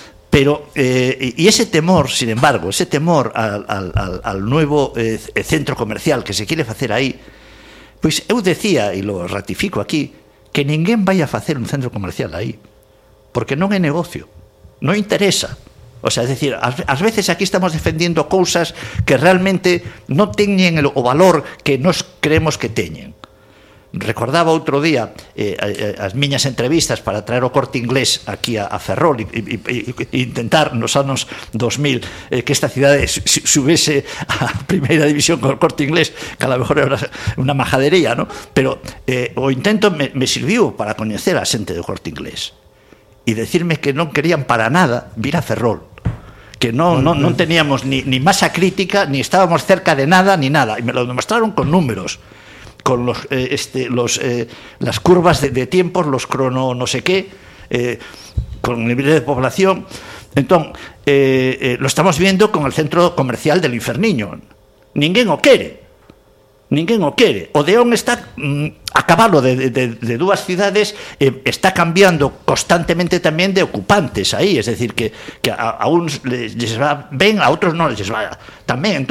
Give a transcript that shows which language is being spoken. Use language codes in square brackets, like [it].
[es] Pero, y ese temor, sin embargo, ese temor al nuevo centro comercial que se quiere hacer ahí, [gl] pues eu decía, [es] y lo ratifico aquí, que ninguén vaya a hacer un centro comercial ahí, [gl] porque non é negocio, non interesa. O sea, es decir, ás veces aquí estamos defendiendo cousas que realmente non teñen o valor que nos creemos que teñen. Recordaba outro día as miñas entrevistas para traer o Corte Inglés aquí a Ferrol e intentar nos anos 2000 que esta cidade subese a primeira división con o Corte Inglés, [es] que a lo mejor [gl] era unha majadería, ¿no? Pero o intento me sirviu para coñecer a xente do Corte Inglés. e decirme que non querían para nada vir a Ferrol, [es] que non teníamos ni masa crítica, ni estábamos cerca de nada, ni nada. E me lo demostraron con números, con las curvas de tiempos, los crono no sé qué, con niveles de población. Entón, lo estamos viendo con el centro comercial del Inferniño. [gl] Ninguén o quere. Ninguén o quere. O Deón está a cabalo de dúas cidades, está cambiando constantemente tamén de ocupantes aí, [es] es decir, [gl] que a uns les va ben, a outros non les va tamén.